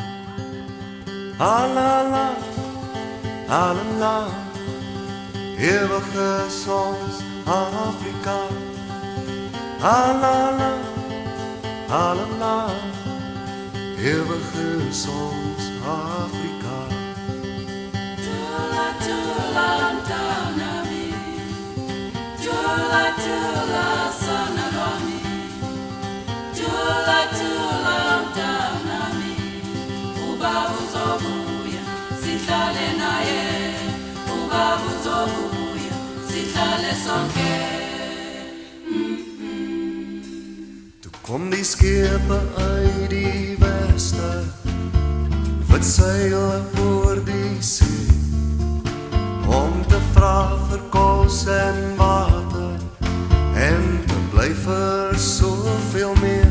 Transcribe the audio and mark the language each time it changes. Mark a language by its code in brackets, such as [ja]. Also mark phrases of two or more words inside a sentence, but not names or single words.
[af] Alala, alala, ewige ons Afrika. Alala, alala, ewige ons Afrika. [zu] Tula, tula, mtanami, tula, tula, sana lwami, tula, tula, mtanami, ubaba uzobuya, sihlale naye, ubaba uzobuya, sihlale sonke. [af] Kom die skepe uit die weste, wat seil oor die see, om te vra vir kos en water, en te bly vir soveel meer.